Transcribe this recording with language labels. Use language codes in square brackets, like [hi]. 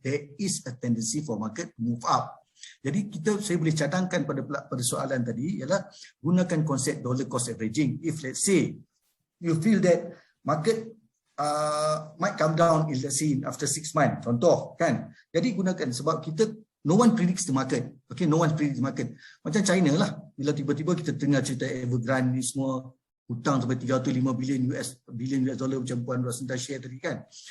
[en] There is a tendency for market to move up. [ms] Jadi saya boleh cadangkan pada soalan tadi ialah gunakan konsep dollar cost averaging. [en] If let's say you feel that market might come down in let's say after 6 months, [ms] contoh kan. Jadi gunakan, sebab [en] no one predicts the market. Okay, no one predicts the market. [ms] Macam China lah, bila tiba-tiba kita dengar cerita Evergrande ni semua hutang sampai 305 billion US dollar macam Puan Rose Anita share tadi kan.